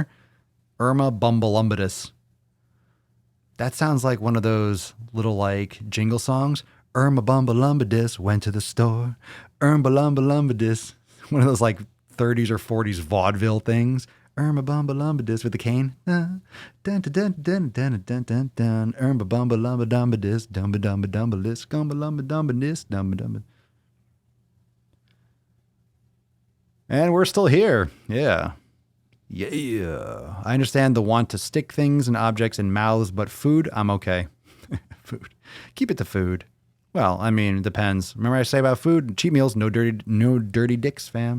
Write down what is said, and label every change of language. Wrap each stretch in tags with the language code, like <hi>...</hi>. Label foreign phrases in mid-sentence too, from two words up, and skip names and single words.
<en>Irma Bumblelumbidus. That sounds like one of those little like jingle songs. Irma Bumblelumbidus went to the store. Irma Bumblelumbidus. One of those like 30s or 40s vaudeville things. Irma Bumblelumbidus with the cane. Dun dun dun dun dun dun dun dun. Irma Bumblelumbidus. Dumba dumba dumbalis. Gumbalumba dumbalis. Dumba dumba. And we're still here. Yeah. I understand the want to stick things and objects in mouths, but food, I'm okay. Food. Keep it to food. Well, I mean, it depends. Remember I say about food, cheat meals, no dirty dicks, fam.</en>